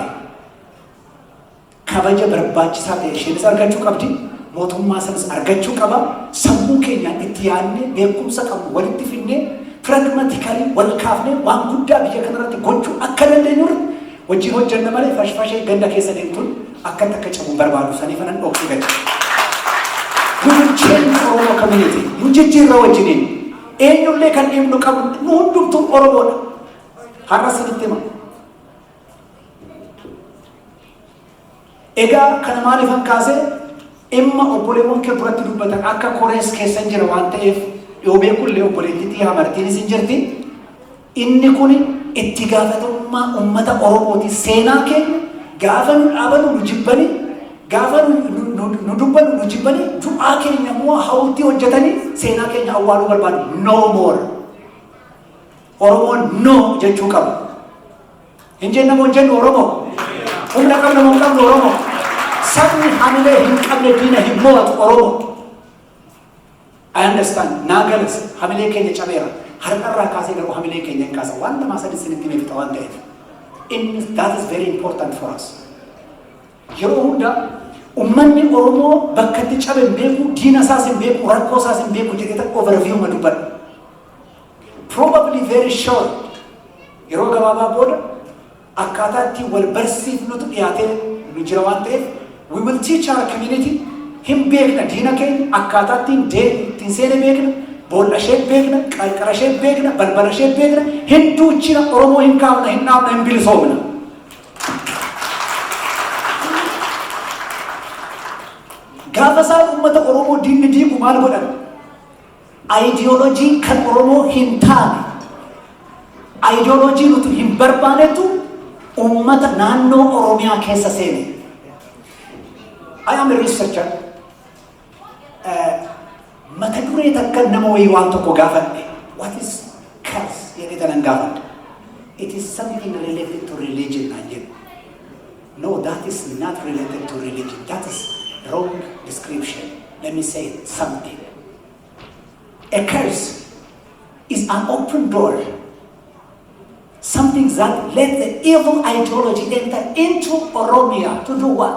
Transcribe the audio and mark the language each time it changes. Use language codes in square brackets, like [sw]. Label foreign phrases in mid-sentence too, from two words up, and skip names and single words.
[om] Kabaja barbaachisaa ta'e isheenis argachuu qabdi. Mootummaa sanas argachuu qaba. Sammuu keenyaan itti yaadnee beekumsa qabnu walitti fidnee pragmatically wal kaafnee waan guddaa biyya kanarratti gochuu akka dandeenyu wajjin hojjenna malee fashfashee ganda keessa deemtuun akkatti akka cabu barbaadu saniif anan dhoksii gacha. [en] We will change Oromo community. [om] Nu jijjiirra wajjiniin. Eenyullee kan dhiibnu qabu nu hundumtuu Oromoodha. Har'a sinitti hima. Egaa kana maaliifan kaasee imma obboleewwan kee duratti dubbatan akka korees keessan jira waan ta'eef yoo beekullee obboleettiitii hamartiinis hin jirti. Inni kun itti gaafatamummaa uummata Oromooti. Seenaa keenya gaafa nu dhaabanu nu jibbanii gaafa nu dubbanu nu jibbanii du'aa keenya immoo hawultii hojjetanii seenaa keenya awwaaluu barbaadu. [en] No more. [om] Oromoon no jechuu qaba. Hin jenna moo hin jennu Oromoo? Humna qabna moo hin qabnu Oromoo? Sabni hamilee hin qabne diina hin mo'atu Oromoo. [en] I understand. [om] Naagalas hamilee keenya cabeera. Har'arraa kaasee garuu hamilee keenya hin kaasa. Waan namaa sadii sinitti meefixa waan ta'eef. [en] That is very important for us. [om] Yeroo hunda ummanni Oromoo bakka itti cabe hin beeku, diina isaas hin beeku, rakkoo isaas hin beeku jedhee overview ma dubbadha. [en] Probably very short. [om] Yeroo gabaabaa booda akkaataa itti wal barsiifnutu dhiyaatee nu jira waan ta'eef [en] we will teach our community [om] hin beekna diina keenya akkaataa ittiin seene beekna boolla ishee beekna qarqara ishee beekna balbala ishee beekna hin duuchina Oromoo hin kaafna hin dhaabna hin bilisoomna. Gaafa isaan uummata Oromoo diinni diigu maal godhan? Ideoloojii kan Oromoo hin taane ideoloojii nuti hin barbaanetu ummata naannoo Oromiyaa keessa seene. [en] I am a researcher. [om] Mata duree takka nama wayii waan tokko gaafadhe. [en] What is curse? [om] Jedhee tanan gaafadhe. [en] It is something related to religion and yet. No, that is not related to religion. That is wrong description. Let me say something. A curse is an open door. Something that let the evil ideology enter into Oromia to do what?